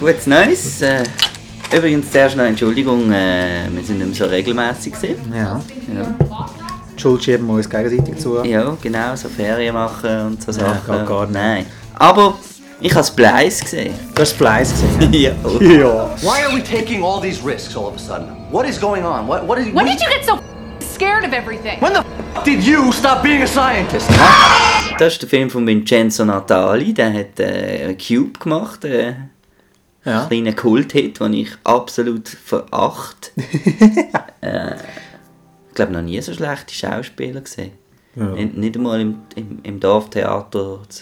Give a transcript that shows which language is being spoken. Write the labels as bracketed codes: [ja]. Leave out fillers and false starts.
[de] Gutes Neues. Übrigens, zuerst noch Entschuldigung, wir sind nicht mehr so regelmässig gewesen. Ja. Schuld schieben wir uns gegenseitig zu. Ja, genau, so Ferien machen und so Sachen. Nein, gar nicht. Nein. Aber ich habe Splice gesehen. Du hast Splice gesehen? Ja. Ja. [en] Why are we taking all these risks all of a sudden? What is going on? When did you get so scared of everything? When the did you stop being a scientist? [de] Das ist der Film von Vincenzo Natali. Der hat Cube gemacht. Ja. Kleiner Kult-Hit, den ich absolut verachte. Ich glaube, noch nie so schlechte Schauspieler gesehen. Ja. Nicht einmal im Dorftheater.